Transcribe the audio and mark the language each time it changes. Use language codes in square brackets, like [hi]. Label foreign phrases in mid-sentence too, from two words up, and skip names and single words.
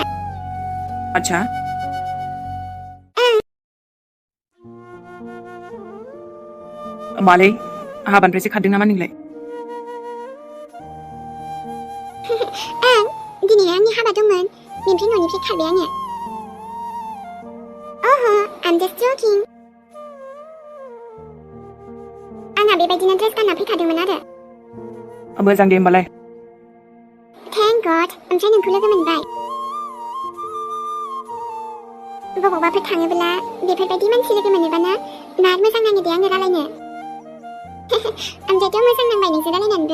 [brx] आच्छा मालै हाबानिफ्रायसो खारदों नामा नोंलाय ओं दिनै आंनि हाबा दंमोन बेनिफ्राय न'निफ्राय खारबाय आङो ओहो [en] I'm just joking [brx] आंहा बेबायदिनो ड्रेस गानना फैखादोंमोन आरो मोजां दे होमबालाय [en] thank God [brx] ओमफ्राय नोंखौ लोगो मोनबाय बबावबाफोर थाङोब्ला बेफोरबायदि मानसि लोगो मोनोबाना बिराद मोजां नाङो दे आङो रायलायनो ओमफ्रायथ' मोजां नांबाय नोंजों रायलायनानैबो